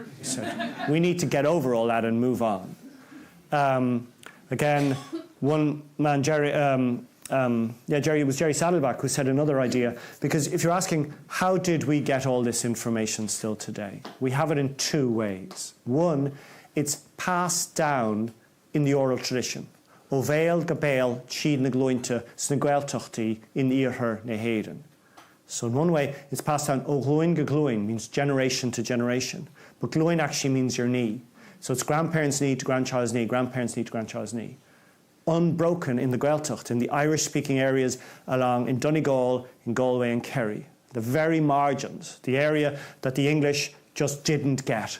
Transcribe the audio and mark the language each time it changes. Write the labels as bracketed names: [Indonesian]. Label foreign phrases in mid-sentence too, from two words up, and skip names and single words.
[English] He said, we need to get over all that and move on. Again, one man, Jerry Saddleback, who said another idea, because if you're asking, how did we get all this information still today? We have it in two ways. One, it's passed down in the oral tradition. [Irish] O bhéal go béal, siad na glóinte, sna gaeltachtaí in iarthar na héireann. [English] So in one way, it's passed down. [Irish] O glóin go glóin [English] means generation to generation. But glóin actually means your knee. So it's grandparents' knee to grandchild's knee, grandparents' knee to grandchild's knee. Unbroken in the Gaeltacht, in the Irish-speaking areas in Donegal, in Galway and Kerry. The very margins, the area that the English just didn't get.